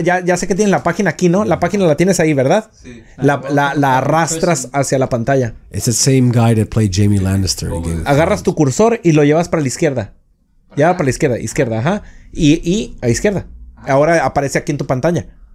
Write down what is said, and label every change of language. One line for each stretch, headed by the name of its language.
Spanish: Ya sé que tienen la página aquí, ¿no? La página la tienes ahí, ¿verdad? Sí. La arrastras hacia la pantalla.
English: It's the same guy that played Jamie Lannister.
Spanish: Agarras tu cursor y lo llevas para la izquierda. Ya para la izquierda, ajá. Y a izquierda. Ahora aparece aquí en tu pantalla.